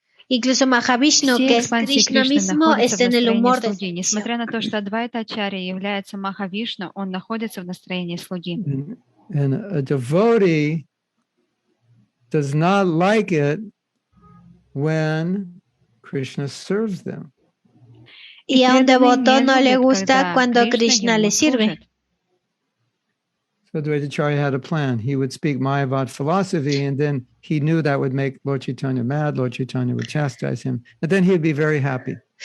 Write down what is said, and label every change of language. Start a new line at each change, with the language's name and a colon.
Spanish: Incluso Mahavishnu, que es Krishna mismo, está en el humor de servicio.
Russian: Несмотря на то, что Адвайта Ачарья является Махавишну, он находится в настроении слуги.
English: And a devotee does not like it when Krishna serves them.
Spanish: Y a un devoto no le gusta cuando Krishna le sirve.
English: So Advaitya Acarya had a plan. He would speak Mayavad philosophy, and then he knew that would make Lord Chaitanya mad. Lord Chaitanya would chastise him, and then he'd be very happy.